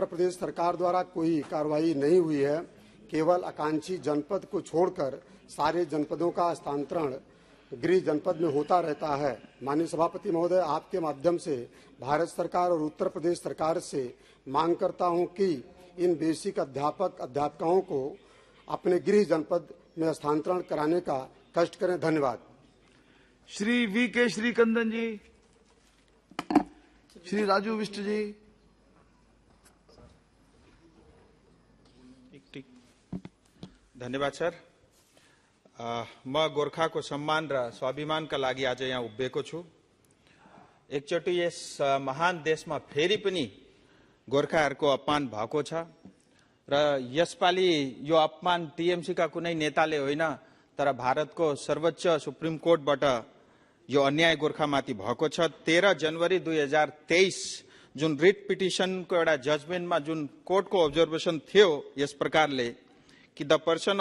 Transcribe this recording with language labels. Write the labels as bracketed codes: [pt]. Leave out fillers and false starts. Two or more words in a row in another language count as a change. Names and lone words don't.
[hi] प्रदेश सरकार द्वारा कोई कार्रवाई नहीं हुई है केवल आकांक्षी जनपद को छोड़कर सारे जनपदों का स्थानांतरण गृह जनपद में होता रहता है माननीय सभापति महोदय आपके माध्यम से भारत सरकार और उत्तर प्रदेश सरकार से मांग करता हूं कि इन बेसिक अध्यापकाओं को अपने गृह जनपद में स्थानांतरण कराने का कष्ट करें धन्यवाद श्री वी.के. श्रीकंदन जी श्री राजू विष्ट जी [ne] धन्यवाद सर म गोर्खा को सम्मान र स्वाभिमान का लागि आज यहाँ उभिएको छु एकचोटि यस महान देशमा फेरि पनि गोर्खाहरूको अपमान भएको छ र यसपालि यो अपमान टीएमसी का कुनै नेताले होइन तर भारतको सर्वोच्च [en] supreme courtबाट [ne] यो अन्याय गोर्खामाथि भएको छ 13 जनवरी 2023 जुन [en] writ petitionको [ne] एउटा जजमेन्टमा जुन कोर्टको अब्जर्भेसन थियो यस प्रकारले कि [en] the person